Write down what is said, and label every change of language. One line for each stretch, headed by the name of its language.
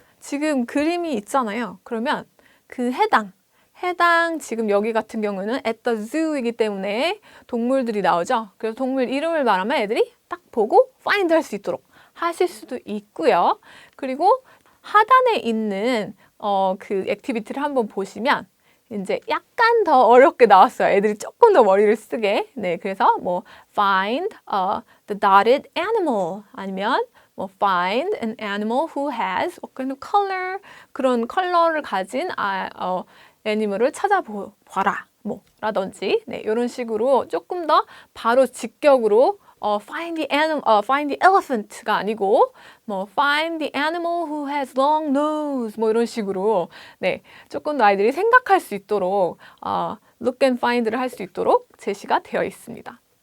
Korean: 지금 그림이 있잖아요. 그러면 그 해당 지금 여기 같은 경우는
English: at the zoo
Korean: 이기 때문에 동물들이 나오죠. 그래서 동물 이름을 말하면 애들이 딱 보고 find 할 수 있도록 하실 수도 있고요. 그리고 하단에 있는 그 액티비티를 한번 보시면 이제 약간 더 어렵게 나왔어요. 애들이 조금 더 머리를 쓰게. 네, 그래서 뭐
English: find the dotted animal
Korean: 아니면 뭐
English: find an animal who has kind of color
Korean: 그런 컬러를 가진 애니멀을 찾아봐라. 뭐 라든지 네, 이런 식으로 조금 더 바로 직격으로
English: find the elephant
Korean: 가 아니고 뭐
English: find the animal who has long nose
Korean: 뭐 이런 식으로 네, 조금 더 아이들이 생각할 수 있도록
English: look and find
Korean: 를 할 수 있도록 제시가 되어 있습니다.